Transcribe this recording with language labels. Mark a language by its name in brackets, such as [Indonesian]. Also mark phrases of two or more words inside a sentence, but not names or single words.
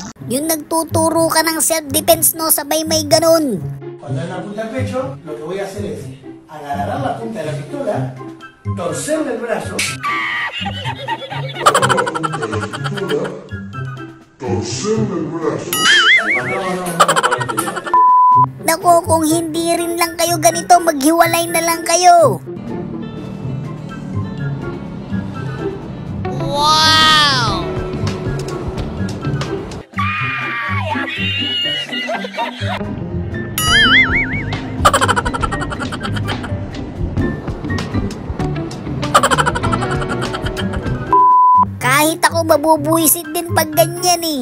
[Filipino] Yung nagtuturo ka ng self-defense, no, sabay may ganun. [Spanish] Cuando él me apunta al pecho, lo que voy a hacer es agarrar la punta de la pistola, torcerle el brazo. Torcerle el brazo. [Filipino] Nako, kung hindi rin lang kayo ganito, maghiwalay na lang kayo. Wow! Kahit ako mabubuisit din pag ganyan eh.